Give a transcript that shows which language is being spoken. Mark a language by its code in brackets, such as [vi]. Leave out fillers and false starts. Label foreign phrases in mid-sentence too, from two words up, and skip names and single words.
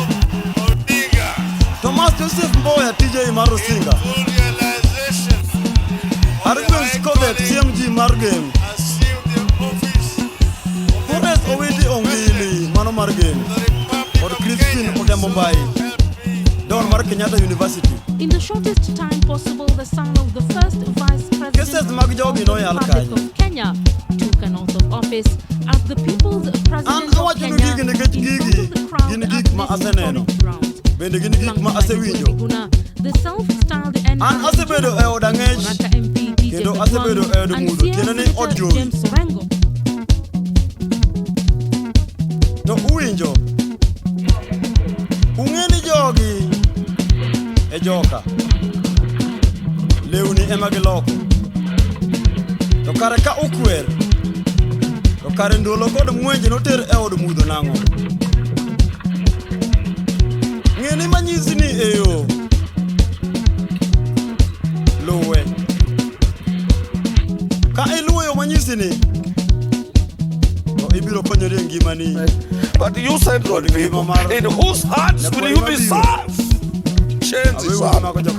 [luo] Thomas Joseph Mboya TJ mar Rusinga, Argwen Skodet CMG mar Game, Forrest Owiti Ongili mano mar Game, kod Crispin Odembo Mbai Don mar Kenyatta University. [en] In the shortest time possible, the son of the first vice president of Kenya took an oath of office as the people's president of Kenya in the crown at this historic ground. [luo] bende gin gik ma asewinjo. [en] The self-styled and [luo] An asebedo e od ang'ech kendo asebedo e od mudho kendo ni od jowi. To uwinjo, ung'e ni jogi e joka, lewni ema giloko. To kare ka ukwer, to kare ndolo kod mwenje noter e od mudho nang'o. Ng'e ni manyisi ni e yo luwe. Ka iluwe yo manyisi ni, to ibiro konyori e ngimani. [en] But you said God people, in whose hearts will you be served? Change is up.